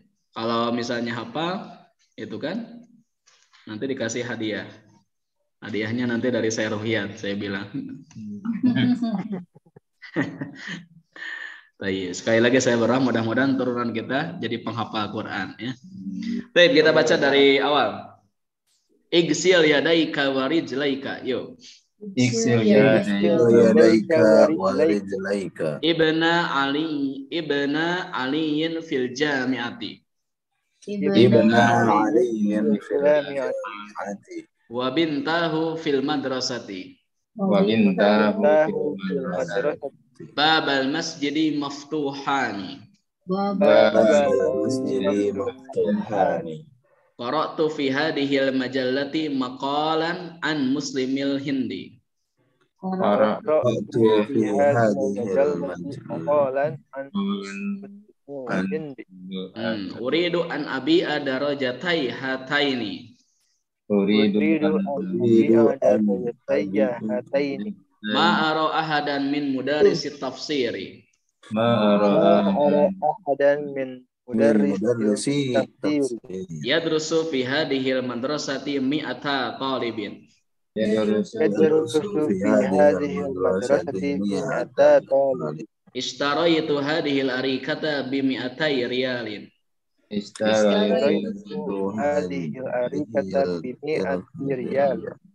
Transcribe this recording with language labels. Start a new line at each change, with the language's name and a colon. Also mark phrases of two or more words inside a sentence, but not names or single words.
Indonesian: Kalau misalnya hafal itu kan nanti dikasih hadiah. Hadiahnya nanti dari saya ruhiyat, saya bilang. Baik, sekali lagi saya berdoa mudah-mudahan turunan kita jadi penghafal Quran ya. Baik, kita baca dari awal.
Arabic: اغسل يديك ورجليك.
Indonesian: Yuk.
Arabic: Iksil ya. يديك ورجليك. ابن علي في الجامعة. ابن علي في الجامعة. وبنته في المدرسة. وبنته في المدرسة. بابا المسجد مفتوحان. بابا المسجد مفتوحان. قرأت في هذه المجلة مقالا عن مسلمي الهند. قرأت في هذه مقالا عن هندي. أريد أن أبيع دراجتي هاتين. أريد أن أبيع دراجتيّ هاتين. ما أرى أحدا من مدرسي التفسير. ما أرى أحدا من مدرسي تفسير يدرس في هذه المدرسة مئة طالب. يدرس في هذه المدرسة مئة طالب. اشتريت هذه الأريكة بمئتي ريال. اشتريت هذه الأريكة بمئة ريال.